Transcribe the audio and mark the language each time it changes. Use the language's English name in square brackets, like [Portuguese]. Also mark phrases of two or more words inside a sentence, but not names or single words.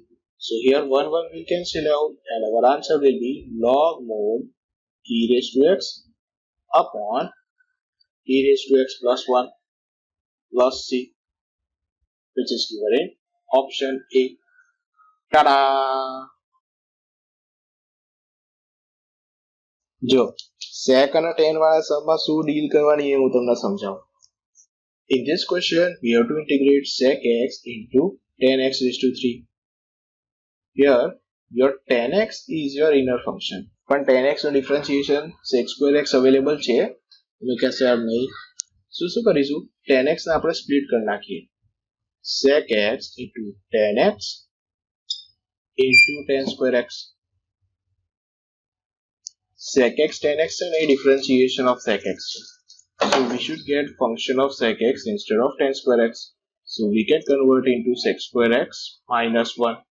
[English] So here 1 1 we cancel out and our answer will be log mod e raised to x upon e raised to x plus 1 plus c, which is given in option A. Ta-da! [Gujarati] જો sec અને tan વાળા સમમાં શું ડીલ કરવાની એ હું તમને સમજાવું. [English] In this question we have to integrate sec x into tan x raised to 3. Here your tan x is your inner function, [Gujarati] પણ [English] tan x [Gujarati] નો [English] differentiation sec square x available [Gujarati] છે, તમે કહેશો યાર નહીં. શું કરીશું, [English] tan x [Gujarati] ને આપણે સ્પ્લિટ કરી નાખીએ. [English] sec x into tan x into tan square x. Sec x tan x and a differentiation of sec x. So we should get function of sec x instead of tan square x. So we can convert into sec square x minus 1.